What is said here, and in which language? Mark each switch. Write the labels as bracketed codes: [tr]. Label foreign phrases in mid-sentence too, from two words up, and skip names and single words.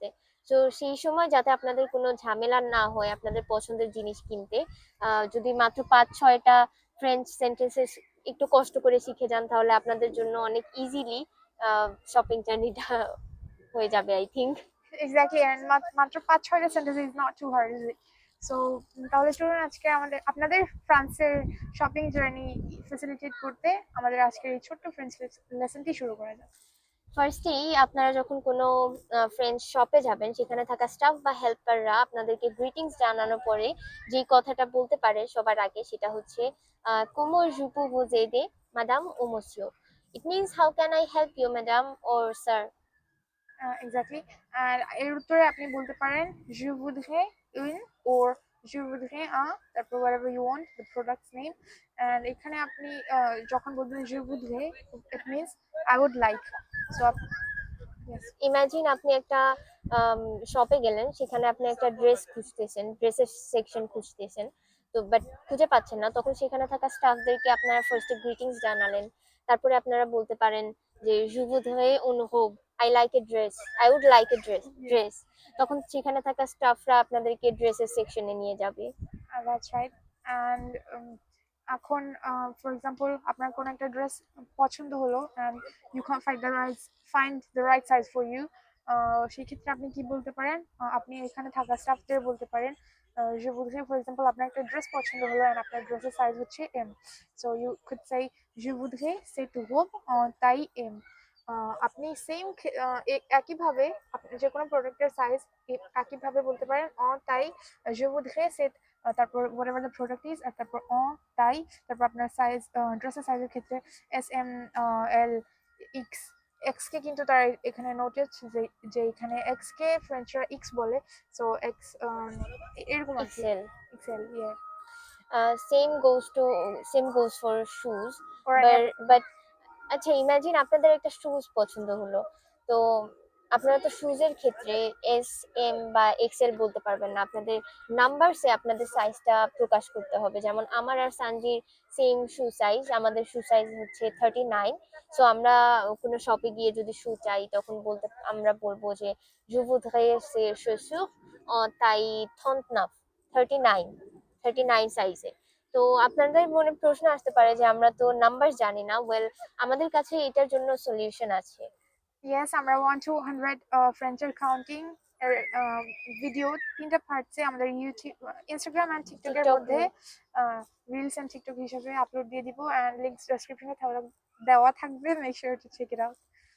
[bn] তো সেই সময় যাতে আপনাদের কোনো ঝামেলা না হয় আপনাদের পছন্দের জিনিস কিনতে, যদি মাত্র 5-6টা [en] French sentences [bn] একটু কষ্ট করে শিখে যান তাহলে আপনাদের জন্য অনেক [en] easily shopping journeyটা [bn] হয়ে যাবে [en] I think. Exactly, and মাত্র 5-6টা sentence is not too hard, is it? [bn] সো তাহলে চলুন আজকে আপনাদের ফ্রান্সের [en] shopping journey [bn] ফ্যাসিলিটেট করতে আমাদের আজকের এই ছোট্ট [en] French lessonটি [bn] শুরু করা যাক। ফার্স্টেই আপনারা যখন কোনো [en] French shopে [bn] যাবেন সেখানে থাকা স্টাফ বা হেল্পাররা আপনাদেরকে গ্রিটিংস জানানোর পরে যে কথাটা বলতে পারে সবার আগে সেটা হচ্ছে [fr] comment je peux vous aider madame ou monsieur? [en] It means how can I help you madam or sir? [bn] এক্স্যাক্টলি, আর এর উত্তরে আপনি বলতে পারেন [fr] je voudrais une or je voudrais un, [en] তারপর whatever you want the product's name, and [bn] এখানে আপনি যখন বলবেন [fr] je voudrais [en] it means I would like. So [bn] ইমাজিন আপনি একটা শপে গেলেন, সেখানে আপনি একটা ড্রেস খুঁজতেছেন, ড্রেসের সেকশন খুঁজতেছেন, তো বাট খুঁজে পাচ্ছেন না, তখন সেখানে থাকা স্টাফদেরকে আপনারা ফার্স্টে গ্রিটিংস জানালেন, তারপরে আপনারা বলতে পারেন যে [fr] je voudrais une robe, [en] I like a dress, I would like a dress, [bn] তখন সেখানে থাকা স্টাফরা আপনাদেরকে ড্রেসের সেকশনে নিয়ে যাবে। [en] that's right. And এখন for example [bn] আপনার কোনো একটা ড্রেস পছন্দ হলো [en] and you can't find the right size for you, [bn] সেই ক্ষেত্রে আপনি কি বলতে পারেন? আপনি এখানে থাকা স্টাফদের বলতে পারেন [fr] je voudrais, [en] for example [bn] আপনার একটা ড্রেস পছন্দ হলো and আপনার ড্রেসের সাইজ হচ্ছে M, [en] so you could say [fr] je voudrais cette robe en taille M. [bn] আপনি সেম একইভাবে আপনি যে কোনো প্রোডাক্টের সাইজ একইভাবে বলতে পারেন [fr] en taille je voudrais cette, [bn] তারপর [en] whatever the product is, [bn] আর তারপর তাই তারপর আপনার সাইজ ড্রেসের সাইজের ক্ষেত্রে SM, L, এক্স কে কিন্তু তারা এখানে নোটিস যে এখানে এক্স কে ফ্রেঞ্চরা এক্স বলে, সো এক্স এরকম আছে এক্সেল। [en] same goes for shoes, [bn] বাট আচ্ছা ইমাজিন আপনাদের একটা শুজ পছন্দ হলো, তো আপনারা তো শুজের ক্ষেত্রে এস এম বা এক্সেল বলতে পারবেন না, আপনাদের নাম্বারসে আপনাদের সাইজটা প্রকাশ করতে হবে। যেমন আমার আর সানজির [en] same shoe size, [bn] আমাদের [en] shoe size [bn] হচ্ছে 39। সো আমরা কোনো শপে গিয়ে যদি শু চাই তখন আমরা বলবো যে [fr] je voudrais ces chaussures en taille 39 [bn] সাইজে। তো আপনাদের মনে প্রশ্ন আসতে পারে যে আমরা তো নাম্বার জানি না। ওয়েল, আমাদের কাছে এটার জন্য সলিউশন আছে। ইয়েস, আমরা 1 to 100 ফ্রেঞ্চের কাউন্টিং এর ভিডিও 3টা পার্টসে আমাদের ইউটিউব, ইনস্টাগ্রাম এন্ড টিকটকের মধ্যে রিলস এন্ড টিকটক হিসেবে আপলোড দিয়ে দিব, এন্ড লিংকস ডেসক্রিপশনে দেওয়া থাকবে, [en] make sure to check it out.